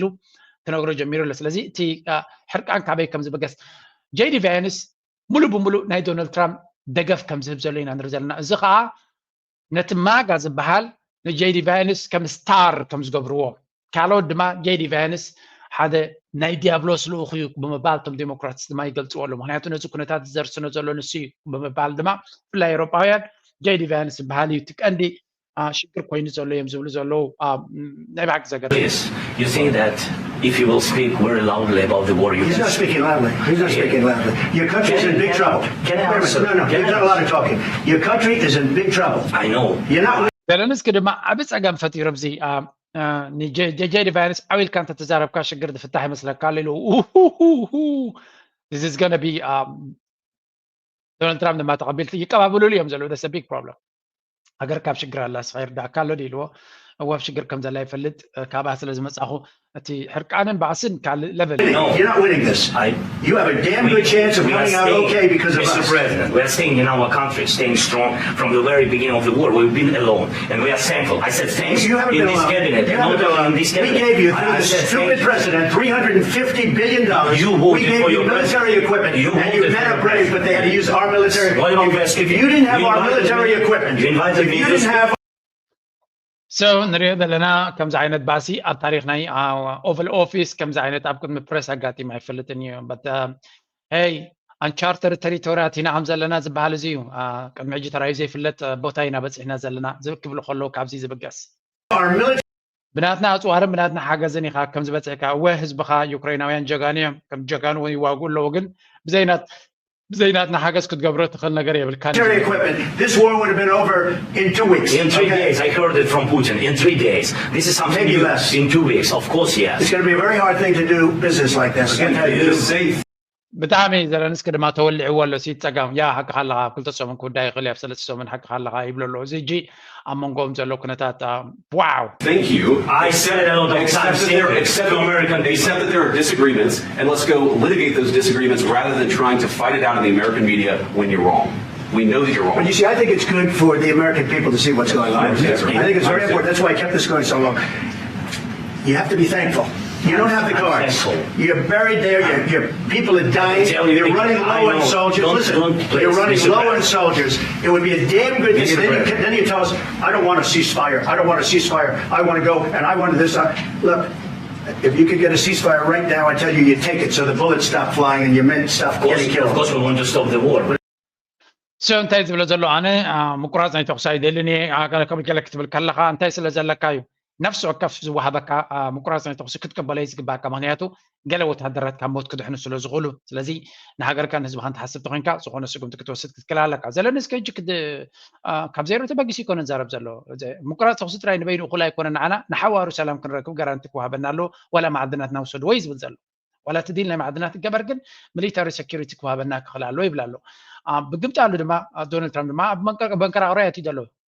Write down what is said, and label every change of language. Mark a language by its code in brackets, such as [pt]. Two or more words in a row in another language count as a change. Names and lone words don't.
[ti] ክነግሮ ጀሚሩ ኣሎ ስለዚ እቲ ሕርቃን ካበይ ከም ዝበገስ ጄዲ ቫንስ ሙሉእ ብሙሉእ ናይ ዶናልድ ትራምፕ ደገፍ ከም ዝህብ ዘሎ ኢና ንርኢ ዘለና እዚ ከዓ ነቲ ማጋ ዝበሃል ንጄዲ ቫንስ ከም ስታር ከም ዝገብርዎ ካልኦት ድማ ጄዲ ቫንስ ሓደ ናይ ዲያብሎስ ልኡኽ እዩ ብምባል ቶም ዴሞክራትስ ድማ ይገልፅዎ ኣሎ ምክንያቱ ነዚ ኩነታት ዘርስኖ ዘሎ ንሱ እዩ ብምባል ድማ ብፍላይ ኤውሮጳውያን ጄዲ ቫንስ ዝበሃል እዩ እቲ ቀንዲ ሽግር ኮይኑ ዘሎ እዮም ዝብሉ ዘለዉ ናይ ባዕቂ ዘገር [en] You think that if you will speak very loudly about the war, He's not speaking loudly. He's not speaking loudly. Your country is in big trouble. Can I answer? No, you've done a lot of talking. Your country is in big trouble. I know. You're not. [ti] ዘለንስኪ ድማ ዓብ ፀገም ፈጢሮም እዚ ጄዲ ቫንስ ዓዊልካ እንተ ተዛረብካ ሽግር ዝፍታሕ ይመስለካ ኣሎ ኢሉ [en] this is going to be [ti] ዶናልድ ትራምፕ ድማ ተቐቢልቲ ይቀባበሉሉ እዮም ዘለዉ [en] that's a big problem [ti] ሃገር ካብ ሽግር ኣላ ስኻ ይርዳእካ ኣሎ ኢልዎ እዋብ ሽግር ከም ዘላ ይፈልጥ ካብኣ ስለ ዝመፃኹ እቲ ሕርቃንን ባዕስን ካልእ level [en] You're not winning this. You have a damn good chance of coming out okay because of Mr. us. President, we are staying in our country, staying strong from the very beginning of the war. We've been alone, and we are thankful. I said thanks You haven't in been this alone. cabinet, You and haven't not been only alone. in this cabinet. We gave you, through I the said stupid thank president, $350 billion. You We voted gave for you your military president. equipment. You And you voted men for are your brave, but they had to use our military. What about West? If you didn't have You our invited military me. equipment, You invited if me you to didn't have [ti] So ንሪኦ ዘለና ከምዚ ዓይነት ባሲ ኣብ ታሪክ ናይ ኦቨል ኦፊስ ከምዚ ዓይነት ኣብ ቅድሚ ፕረስ ኣጋጢም ኣይፈልጥን እዩ [en] but hey uncharted territory [ti] ኢና ከም ዘለና ዝበሃል እዚ እዩ ቅድሚ ሕጂ ተራዩ ዘይፍለጥ ቦታ ኢና በፂሕና ዘለና ዝክብሉ ከለዉ ካብዚ ዝብገስ ብናትና ኣፅዋርን ብናትና ሓገዝን ኢኻ ከም ዝበፅሕካ እወ ህዝብኻ ዩክራይናውያን ጀጋኑ እዮም ከም ጀጋኑ እውን ይዋግኡ ኣለዉ ግን ብዘይናትና ሓገዝ ክትገብሮ ትኽእል ነገር የብልካ [en] equipment, this war would have been over in 2 weeks. In 3 days, I heard it from Putin. In 3 days, this is something Maybe new. less. In 2 weeks, of course, yes. It's going to be a very hard thing to do business like this. I can tell you. [ti] ብጣዕሚ ዘለንስኪ ድማ ተወሊዕዎ ኣሎ ሲፀጋም ያ ሓቂ ካለካ ኣብ 2 ሰሙን ክውዳእ ይኽእል ኣብ 3 ሰሙን ሓቂ ካለካ ይብሎ ኣሎ እዚ እጂ ኣብ መንጎኦም ዘሎ ኩነታት ዋው [en] Thank you. I said a lot of times Accept that there are disagreements, and let's go litigate those disagreements rather than trying to fight it out in the American media when you're wrong. We know that you're wrong. But you see, I think it's good for the American people to see what's going on. I think it's very important. That's why I kept this going so long. You have to be thankful. You don't have the cards. You're buried there. Your people are dying. You're running low on soldiers. Listen, you're running low on soldiers. It would be a damn good thing. Then you tell us, I don't want a ceasefire. I don't want a ceasefire. I want to go and I want this. Look, if you could get a ceasefire right now, I tell you, you take it so the bullets stop flying and your men stop getting killed. Of course, we want to stop the war. [ti] So እንታይ ዝብሎ ዘሎ ኣነ ምቁራፅ ናይ ተኩስ ኣይደልኒ ከም ገለ ክትብል ከለካ እንታይ ስለ ዘለካ እዩ ነፍሲ ወከፍ ዝወሃበካ ምቁራፅ ናይ ተኩሲ ክትቀበለ ዝግባእካ ምክንያቱ ገለ ወታደራት ካብ ሞት ክድሕኑ ስለ ዝኽእሉ ስለዚ ንሃገርካ ንህዝብካ እንትሓስብ ተኮይንካ ዝኾነ ስጉምቲ ክትወስድ ክትክእል ኣለካ ዘለንስኪ ሕጂ ካብ ዘይሮ ተበጊሱ ይኮነ ንዛረብ ዘሎ ምቁራፅ ተኩሲ ጥራይ ንበይኑ እኹል ኣይኮነ ንዓና ንሓዋሩ ሰላም ክንረክብ ጋራንቲ ክወሃበና ኣለዎ ዋላ ማዕድናት ናውሰዱ ወይ ዝብል ዘሎ ዋላ እቲ ዲል ናይ ማዕድናት ይገበር ግን [en] military security [ti] ክወሃበና ክኽእል ኣሎ ይብል ኣሎ ብግምጣሉ ድማ ዶናልድ ትራምፕ ድማ ኣብ መንከራቅሪያ እትዩ ዘሎ